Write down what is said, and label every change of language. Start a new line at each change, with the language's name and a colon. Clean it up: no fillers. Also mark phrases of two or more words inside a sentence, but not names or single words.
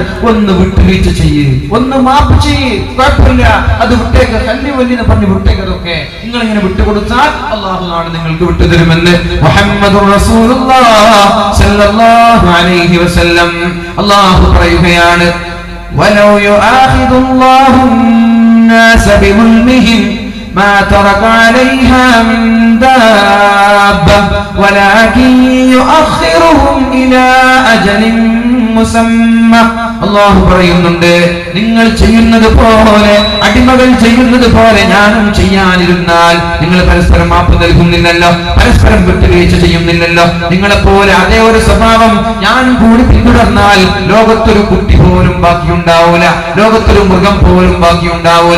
Malayalam: ഒന്ന് വിട്ടുവീഴ്ച ചെയ്യ്, ഒന്ന് മാപ്പ് ചെയ്യ്, കുഴപ്പമില്ല, അത് വിട്ടേക്ക്, കല്ലി വല്ലിന്ന് പറഞ്ഞ് വിട്ടേക്ക്. അതൊക്കെ നിങ്ങൾ ഇങ്ങനെ വിട്ടുകൊടുത്താൽ അല്ലാഹു നാളെ നിങ്ങൾക്ക് വിട്ടുതരുമെന്ന്
Arabic: محمد رسول الله صلى الله عليه وسلم
Malayalam: അല്ലാഹു പറയുകയാണ്.
Arabic: ولو يؤاخذ الله الناس بظلمهم ما ترك عليها من دابة ولكن يؤخرهم إلى أجل مسمى.
Malayalam: അല്ലാഹു പറയുന്നുണ്ട്, നിങ്ങൾ ചെയ്യുന്നത് പോലെ, അടിമകൾ ചെയ്യുന്നത് പോലെ ഞാനും ചെയ്യാനിരുന്നാൽ നിങ്ങൾ പരസ്പരം മാപ്പ് നൽകുന്നില്ലല്ലോ, പരസ്പരം വിട്ടുവീഴ്ച ചെയ്യുന്നില്ലല്ലോ. നിങ്ങളെപ്പോലെ അതേ ഒരു സ്വഭാവം ഞാനും കൂടി പിന്തുടർന്നാൽ ലോകത്തൊരു കുട്ടി പോലും ബാക്കിയുണ്ടാവൂല, ലോകത്തൊരു മൃഗം പോലും ബാക്കിയുണ്ടാവൂല.